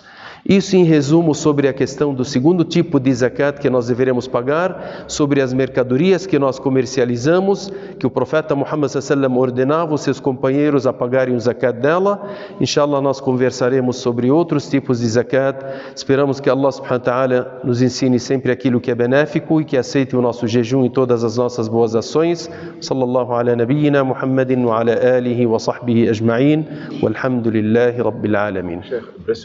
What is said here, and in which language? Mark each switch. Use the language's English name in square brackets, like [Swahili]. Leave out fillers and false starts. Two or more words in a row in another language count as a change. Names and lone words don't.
[Portuguese] Isso em resumo sobre a questão do segundo tipo de zakat que nós deveremos pagar, sobre as mercadorias que nós comercializamos, que o profeta Muhammad sallallahu ordenava os seus companheiros a pagarem o zakat dela. Inshallah, nós conversaremos sobre outros tipos de zakat. Esperamos que Allah [Arabic] سبحانه وتعالى [Portuguese] nos ensine sempre aquilo que é benéfico e que aceite o nosso jejum e todas as nossas boas ações. [Arabic] صلى الله على نبينا محمد وعلى آله وصحبه أجمعين. والحمد لله رب العالمين.